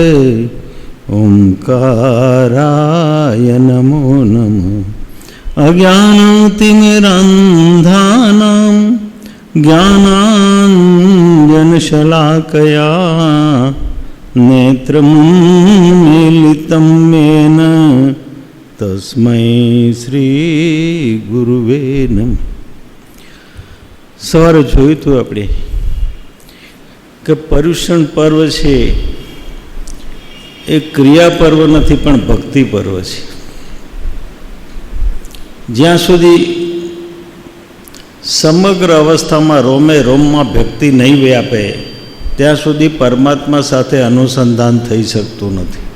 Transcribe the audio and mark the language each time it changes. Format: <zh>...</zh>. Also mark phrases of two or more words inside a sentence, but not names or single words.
<sa>ओंकाराय नमो नमः अज्ञानतिमिरन्धानां ज्ञानाञ्जनशलाकया नेत्रमीलितं येन तस्मै श्री गुरुवे नमः।</sa> <gu>सवारे જોયું હતું આપણે કે પર્યુષણ પર્વ છે એ ક્રિયા પર્વ નથી પણ ભક્તિ પર્વ છે. જ્યાં સુધી સમગ્ર અવસ્થામાં રોમે રોમમાં ભક્તિ નહીં વ્યાપે ત્યાં સુધી પરમાત્મા સાથે અનુસંધાન થઈ શકતું નથી.</gu>